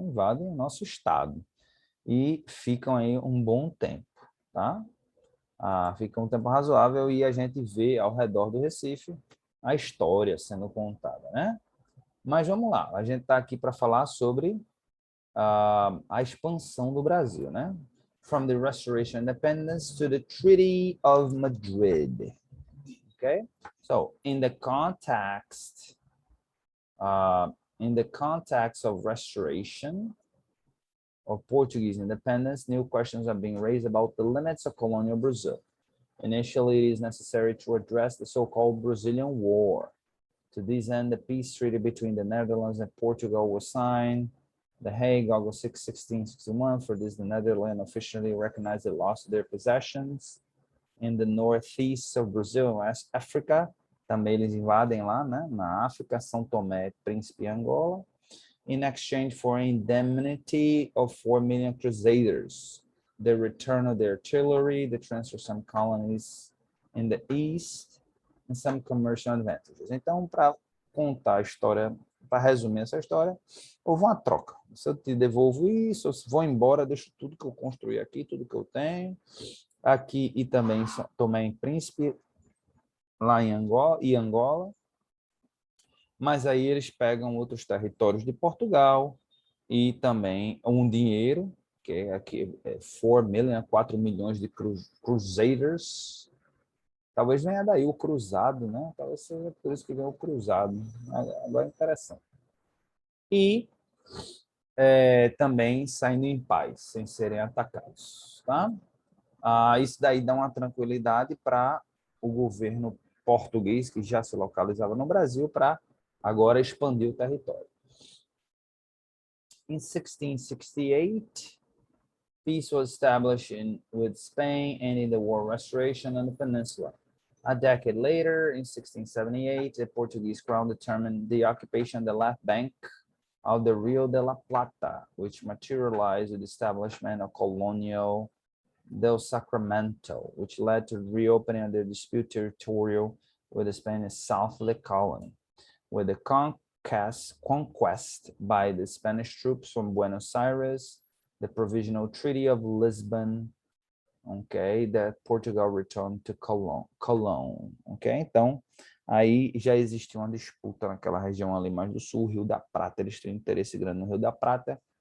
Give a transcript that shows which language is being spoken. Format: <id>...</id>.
<pt>Invadem o nosso estado e ficam aí um bom tempo, tá? Fica um tempo razoável e a gente vê ao redor do Recife a história sendo contada, né? Mas vamos lá, a gente está aqui para falar sobre a expansão do Brasil, né?</pt> <en>From the Restoration of Independence to the Treaty of Madrid. Okay, so in the context of restoration of Portuguese independence, new questions are being raised about the limits of colonial Brazil. Initially, it is necessary to address the so-called Brazilian War. To this end, the peace treaty between the Netherlands and Portugal was signed. The Hague, August 6, 1661. For this, the Netherlands officially recognized the loss of their possessions in the northeast of Brazil and West Africa.</en> <pt>Também eles invadem lá, né, na África, São Tomé, Príncipe e Angola.</pt> <en>In exchange for an indemnity of 4 million crusaders, the return of their artillery, the transfer of some colonies in the east, and some commercial advantages.</en> <pt>Então, para contar a história para resumir essa história, houve uma troca. Se eu te devolvo isso, eu vou embora, deixo tudo que eu construí aqui, tudo que eu tenho, aqui e também Tomé e Príncipe, lá em Angola, mas aí eles pegam outros territórios de Portugal e também um dinheiro, que é aqui 4 milhões de crusaders. Talvez venha daí o cruzado, né? Talvez seja por isso que ganhou o cruzado. Agora é interessante. E também saindo em paz, sem serem atacados. Tá? Isso daí dá uma tranquilidade para o governo português, que já se localizava no Brasil, para agora expandir o território.</pt> <en>In 1668, peace was established with Spain, ending the war restoration on the peninsula. A decade later, in 1678, the Portuguese crown determined the occupation of the left bank of the Rio de la Plata, which materialized with the establishment of Colonial del Sacramento, which led to reopening of the disputed territorial with the Spanish south of the colony. With the conquest by the Spanish troops from Buenos Aires, the Provisional Treaty of Lisbon, okay, that Portugal returned to Cologne, okay?</en> <pt>Então, aí já existia uma disputa naquela região ali mais do sul, Rio da Prata, eles têm interesse grande no Rio da Prata.</pt>